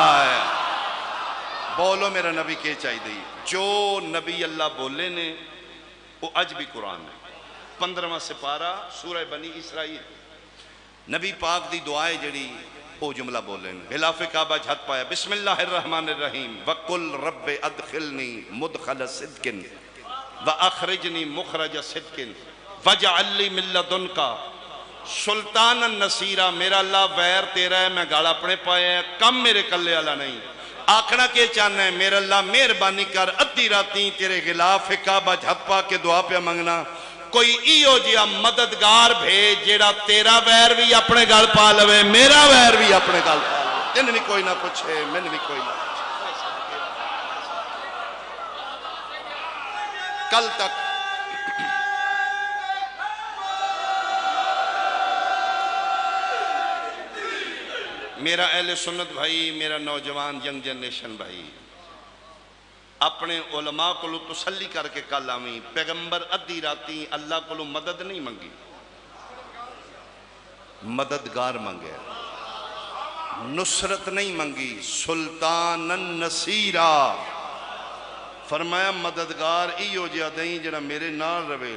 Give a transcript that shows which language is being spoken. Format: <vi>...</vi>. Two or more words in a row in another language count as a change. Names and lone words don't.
<pa>بولو میرا نبی کے چاہیے. جو نبی اللہ بولے نے وہ اج بھی قرآن ہے. 15واں سپارہ سورہ بنی اسرائیل، نبی پاک دی دعائے جہڑی وہ جملہ بولے نے. غلاف کعبہ جھٹ پایا,</pa> <ar>بسم الله الرحمن الرحيم وقل رب أدخلني مدخل صدق وأخرجني مخرج صدق واجعلني من لدنك سلطانا نصيرا.</ar> <pa>میرا اللہ ویر تیرا ہے، میں گل اپنے پایا ہے، کم میرے کلے والا نہیں. آکھنا کے چاہنا ہے میرا اللہ مہربانی کر، ادھی راتی تیرے غلاف کعبہ جھپ پا کے دعا پے منگنا، کوئی ایہو جیہا مددگار بھیج جہڑا تیرا ویر بھی اپنے گل پا لوے، میرا ویر بھی اپنے گل پا لوے. تیں بھی کوئی نہ پچھے, میں نے بھی کوئی نہ. کل تک میرا اہل سنت بھائی، میرا نوجوان</pa> <en>young generation</en> <pa>بھائی اپنے علما کو تسلی کر کے کل آوی. پیغمبر ادھی راتی اللہ کو مدد نہیں منگی، مددگار منگے، نصرت نہیں منگی, मददगार मंगे, नुसरत नहीं मंगी,</pa> <ar>سلطانا نصيرا.</ar> <pa>فرمایا مددگار ایہو جیہا دئی جہڑا میرے نال روے.</pa>